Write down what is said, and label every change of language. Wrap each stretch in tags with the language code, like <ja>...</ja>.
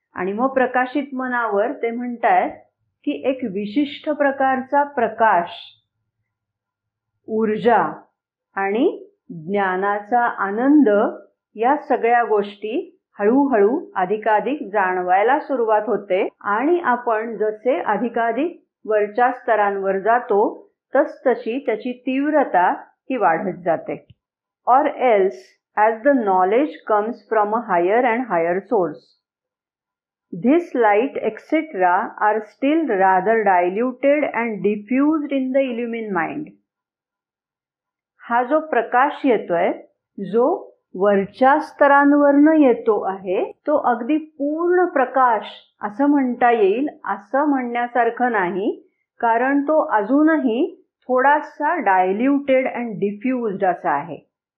<mr>आणि मग प्रकाशित मनावर ते म्हणतायत की एक विशिष्ट प्रकारचा प्रकाश, ऊर्जा आणि ज्ञानाचा आनंद या सगळ्या गोष्टी हळूहळू अधिकाधिक जाणवायला सुरुवात होते आणि आपण जसे अधिकाधिक वरच्या स्तरांवर जातो तसतशी त्याची तीव्रता ही वाढत जाते.</mr> <en>Or else, as the knowledge comes from a higher and higher source, this light etc. are still rather diluted and diffused in the illumined mind.</en> <mr>हा जो प्रकाश येतोय, जो वरच्या स्तरांवरनं येतो आहे, तो अगदी पूर्ण प्रकाश असं म्हणता येईल असं म्हणण्यासारखं नाही, कारण तो अजूनही थोडासा</mr> <en>diluted and diffused</en> <mr>असा आहे.</mr>